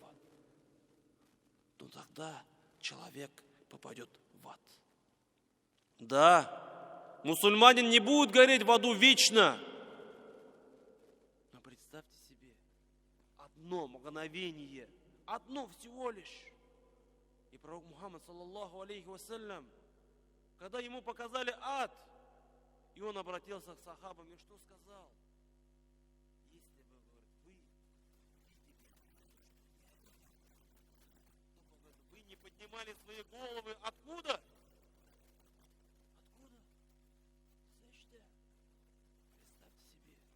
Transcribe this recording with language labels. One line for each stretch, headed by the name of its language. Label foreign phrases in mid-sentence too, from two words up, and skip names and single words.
Russian: Но тогда человек попадет в ад. Да, мусульманин не будет гореть в аду вечно. Но представьте себе, одно мгновение, одно всего лишь. И пророк Мухаммад,
Arabic: صلى الله عليه وسلم,
Russian: когда ему показали ад, и он обратился к сахабам, и что сказал? Если бы, говорит, вы видели, вы не поднимали свои головы, откуда? Откуда? Представьте себе.